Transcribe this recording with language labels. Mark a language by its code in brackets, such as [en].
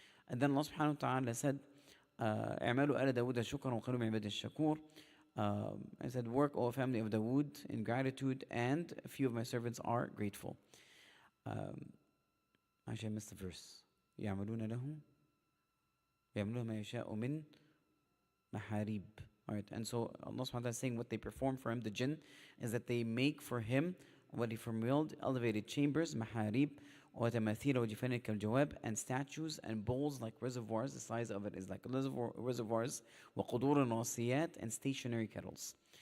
[en] And then Allah subhanahu wa ta'ala said, [ar] اعملوا آل داوود شكرا وقلوا من عباد الشكور. [en] I said, work, O family of Dawood, in gratitude, and a few of my servants are grateful. Actually, I missed the verse. [ar] يعملون له ما يشاء من محاريب. [en] Alright, and so Allah subhanahu wa ta'ala is saying what they perform for him, the jinn, is that they make for him what he formulated, elevated chambers, maharib, [ar] وَتَمَاثِيلَ وَجِفَانٍ كَالْجَوَابِ, [en] and statues and bowls like reservoirs, the size of it is like reservoirs, [ar] وَقُدُورٍ رَاسِيَاتٍ, [en] and stationary kettles.